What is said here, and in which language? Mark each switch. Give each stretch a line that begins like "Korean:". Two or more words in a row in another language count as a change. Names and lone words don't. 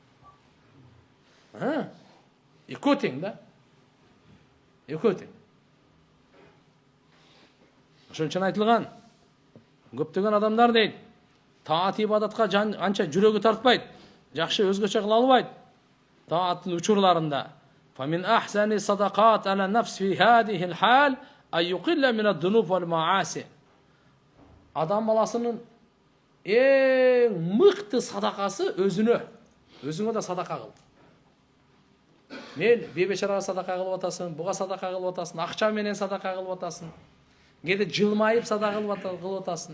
Kyrgyz: Экөө тең да. Экөө тең. Ошон үчүн айтылган. Көптөгөн адамдар дейт, таат ибадатка анча жүрөгү тартпайт, жакшы өзгөчө кыла албайт. Тааттын учурларында
Arabic: فمن أحسن الصدقات على النفس في هذه الحال أن يقل من الذنوب والمعاصي.
Kyrgyz: Адам баласынын эң мыкты садакасы өзүңө да садака кыл. Мен бебечарага садака кылып атасың, буга садака кылып атасың, акча менен садака кылып атасың. Кээде жылмайып садака кылып атасың.